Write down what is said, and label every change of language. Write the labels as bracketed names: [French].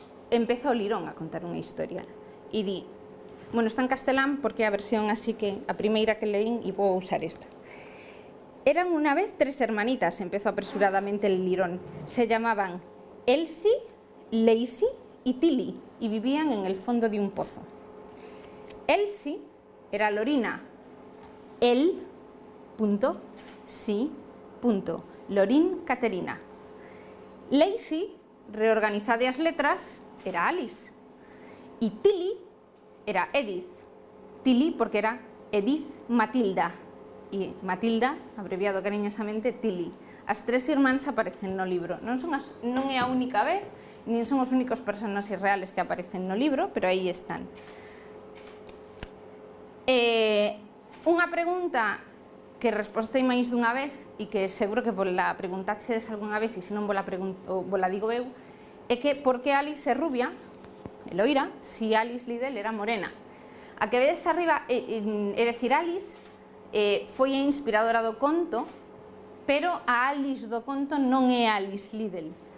[Galician] Empeza o Lirón a contar unha historia e di, bueno, está en castelán porque é a versión así que a primeira que leín e vou usar esta. [Spanish] Eran unha vez 3 hermanitas, empezó apresuradamente el Lirón, se llamaban Elsie, Lacey y Tilly y vivían en el fondo de un pozo. [Galician] Elsie era Lorina, Lorin Caterina. Lacey, reorganizada as letras, era Alice. E Tilly era Edith. Tilly porque era Edith Matilda. E Matilda, abreviado cariñosamente, Tilly. As 3 irmáns aparecen no libro. Non é a única vez, nin son os únicos personaxes reales que aparecen no libro, pero aí están. Unha pregunta que respostei máis dunha vez e que seguro que vola preguntaxedes algunha vez e se non vola digo eu, é que por que Alice é rubia, loira, si Alice Liddell era morena. A que vedes arriba, é dicir, Alice foi a inspiradora do conto, pero a Alice do conto non é Alice Liddell.